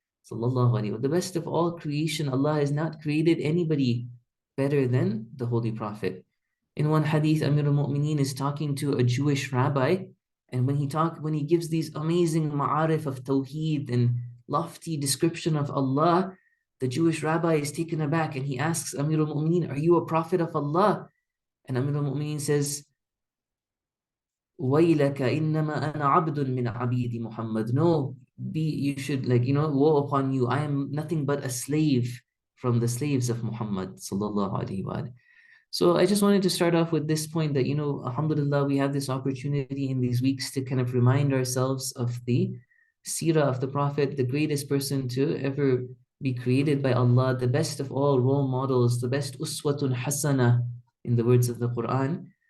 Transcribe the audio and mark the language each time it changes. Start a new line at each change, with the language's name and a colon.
English: Sallallahu alaihi wasallam. The best of all creation, Allah has not created anybody better than the Holy Prophet. In one hadith, Amir al-Mu'mineen is talking to a Jewish rabbi, and when he gives these amazing ma'arif of tawheed and lofty description of Allah, the Jewish rabbi is taken aback and he asks Amir al-Mu'mineen, are you a prophet of Allah? And Amir al-Mu'mineen says,
Arabic: وَيْلَكَ إِنَّمَا أَنَا عَبْدٌ مِّنْ عَبِيدِ Muhammad.
English: No, you should, like, woe upon you. I am nothing but a slave from the slaves of Muhammad sallallahu alaihi wasallam. So I just wanted to start off with this point that, alhamdulillah, we have this opportunity in these weeks to kind of remind ourselves of the seerah of the Prophet, the greatest person to ever be created by Allah, the best of all role models, the best uswatun hasana in the words of the Quran.